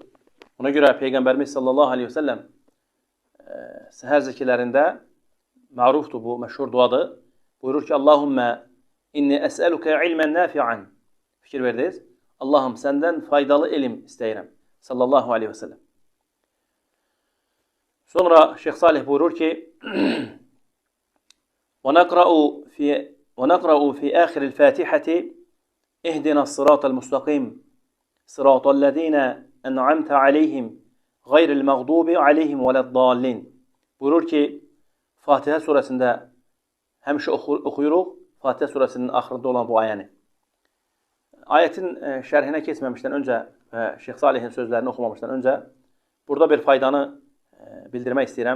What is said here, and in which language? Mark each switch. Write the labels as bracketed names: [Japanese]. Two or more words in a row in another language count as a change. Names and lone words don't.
[Azerbaijani] Ona görə Peyğəmbərimiz [Arabic] صلى الله عليه وسلم [Azerbaijani] səhər zikirlərində mərufdur bu, məşhur duadır. Buyurur ki, [Arabic] اللهم إني أسألك علما نافعا. [Azerbaijani] Fikir verdiniz. Allahım, səndən faydalı elm istəyirəm. [Arabic] صلى الله عليه وسلم. [Azerbaijani] Sonra Şeyx Salih buyurur ki, [Arabic] وَنَقْرَأُ فِي آخِرِ الْفَاتِحَةِ اِهْدِنَا الصِّرَاطَ الْمُسْتَقِيمِ صِرَاطَ الَّذ۪ينَ اَنْعَمْتَ عَلَيْهِمْ غَيْرِ الْمَغْضُوبِ عَلَيْهِمْ وَلَا الضَّالِّينَ. [Azerbaijani] Buyurur ki, Fatihə surəsində həmişə oxuyuruq, Fatihə surəsinin axırında olan bu ayəni. Ayetin şərhinə keçməmişdən öncə və Şeyx Salihin sözlərini oxumamışdan öncə burada bir faydanı bildirmək istəyirəm.